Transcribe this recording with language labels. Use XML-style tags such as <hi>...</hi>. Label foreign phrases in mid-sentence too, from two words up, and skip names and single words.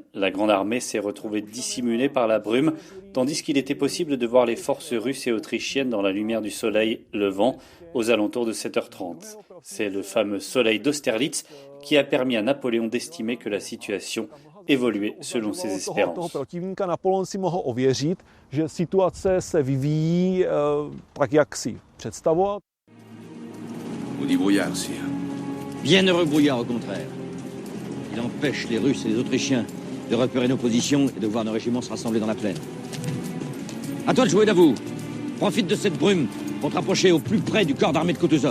<fr>La grande armée s'est retrouvée dissimulée par la brume, tandis qu'il était possible de voir les forces russes et autrichiennes dans la lumière du soleil levant aux alentours de 7h30. C'est le fameux soleil d'Austerlitz qui a permis à Napoléon d'estimer que la situation évoluer selon ses espérances.</fr> <cs>Protivníka Napoleon si mohl ověřit, že situace se vyvíjí tak, jak si představoval.</cs> <fr>Au dit brouillard, sire. Bienheureux brouillard, au contraire. Il empêche les Russes et les Autrichiens de repérer nos positions et de voir nos régiments se rassembler dans la plaine. À toi de jouer, Davout. Profite de cette brume pour te rapprocher au plus près du corps d'armée de Kutuzov.</fr>